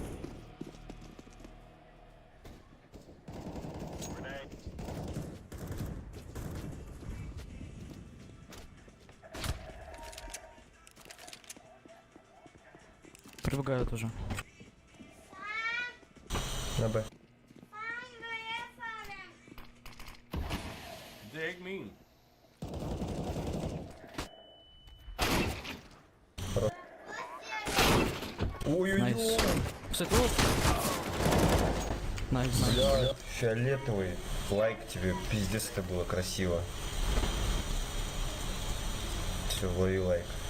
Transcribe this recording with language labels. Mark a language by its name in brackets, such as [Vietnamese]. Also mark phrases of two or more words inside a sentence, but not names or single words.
[Russian] Прибегают уже. На Б. [Danish] Det er ikke min. [Russian] Ой-ой-ой. Найс. [English] site lost. [Russian] Найс. Бля, фиолетовый. Лайк тебе. Пиздец, это было красиво. Все, лови лайк.